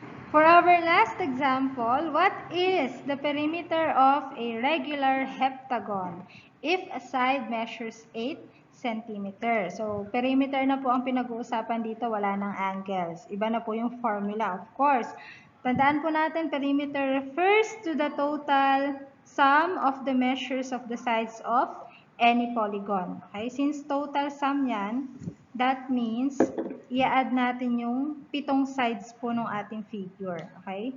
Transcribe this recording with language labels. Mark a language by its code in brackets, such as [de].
[en] For our last example, what is the perimeter of a regular heptagon if a side measures 8 centimeters? [tl] So, perimeter na po ang pinag-uusapan dito, wala ng angles. Iba na po yung formula, of course. Tandaan po natin, [en] perimeter refers to the total sum of the measures of the sides of any polygon. [tl] Okay? [en] Since total sum [tl] yan, [en] that means [tl] i-add natin yung 7 sides po ng ating figure. Okay?